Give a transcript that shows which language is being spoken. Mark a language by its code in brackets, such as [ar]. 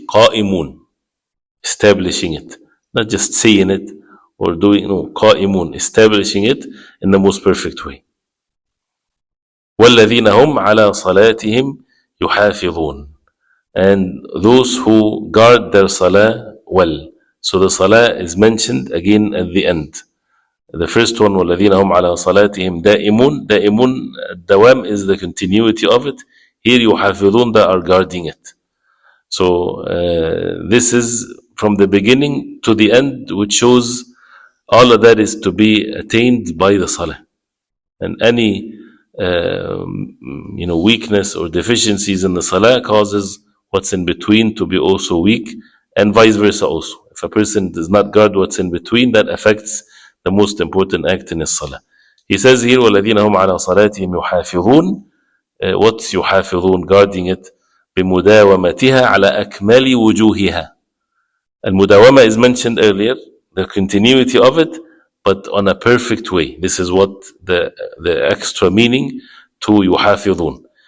[en] قائمون, establishing it, not just saying it or doing, no, قائمون, establishing it in the most perfect way. [ar] والذين هم على صلاتهم يحافظون, [en] and those who guard their salah well. So the salah is mentioned again at the end. The first one, [ar] وَالَّذِينَ هُمْ عَلَى صَلَاتِهِمْ دَائِمُونَ. [en] دائمون, dawam is the continuity of it. Here يحافظون, they are guarding it. So this is from the beginning to the end, which shows all of that is to be attained by the salah. And any weakness or deficiencies in the salah causes what's in between to be also weak, and vice versa also. If a person does not guard what's in between, that affects the most important act in his salah. He says here, [ar] وَالَّذِينَ هُمْ عَلَى صَلَاتِهِمْ يُحَافِظُونَ. [en] What's يُحَافِظُون? Guarding it. [ar] بِمُدَاوَمَتِهَا عَلَى أَكْمَلِ وُجُوهِهَا. [en] And mudawama is mentioned earlier, the continuity of it, but on a perfect way. This is what the extra meaning to يُحَافِظُون.